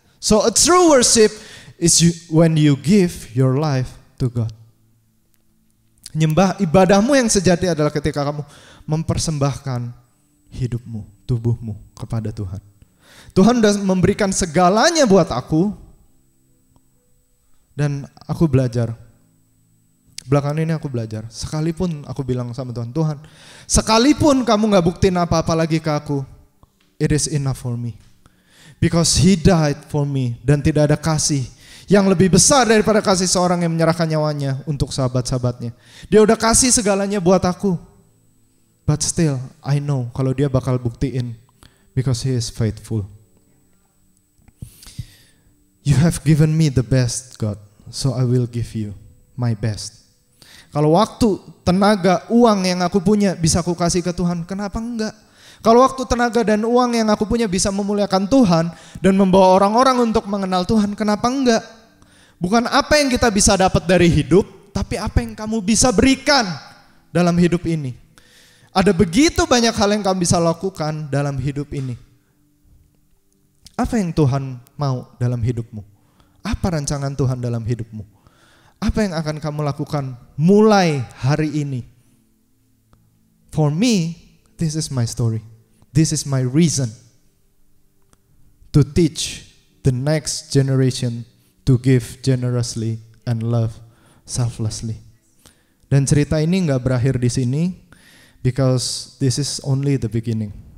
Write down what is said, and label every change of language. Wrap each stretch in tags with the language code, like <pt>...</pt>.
<en>So a true worship is when you give your life to God.</en> <id>Ibadahmu yang sejati adalah ketika kamu mempersembahkan hidupmu, tubuhmu kepada Tuhan. Tuhan sudah memberikan segalanya buat aku, dan aku belajar. Belakangan ini aku belajar, sekalipun aku bilang sama Tuhan, Tuhan, sekalipun kamu gak buktiin apa-apa lagi ke aku,</id> <en>it is enough for me. Because He died for me,</en> <id>dan tidak ada kasih yang lebih besar daripada kasih seorang yang menyerahkan nyawanya untuk sahabat-sahabatnya. Dia udah kasih segalanya buat aku,</id> <en>but still I know</en> <id>kalau dia bakal buktiin,</id> <en>because He is faithful. You have given me the best, God, so I will give you my best.</en> <id>Kalau waktu, tenaga, uang yang aku punya bisa aku kasih ke Tuhan, kenapa enggak? Kalau waktu, tenaga, dan uang yang aku punya bisa memuliakan Tuhan dan membawa orang-orang untuk mengenal Tuhan, kenapa enggak? Bukan apa yang kita bisa dapat dari hidup, tapi apa yang kamu bisa berikan dalam hidup ini. Ada begitu banyak hal yang kamu bisa lakukan dalam hidup ini. Apa yang Tuhan mau dalam hidupmu? Apa rancangan Tuhan dalam hidupmu? Apa yang akan kamu lakukan mulai hari ini?</id> <en>For me, this is my story. This is my reason to teach the next generation to give generously and love selflessly.</en> <id>Dan cerita ini nggak berakhir di sini,</id> <en>because this is only the beginning.</en>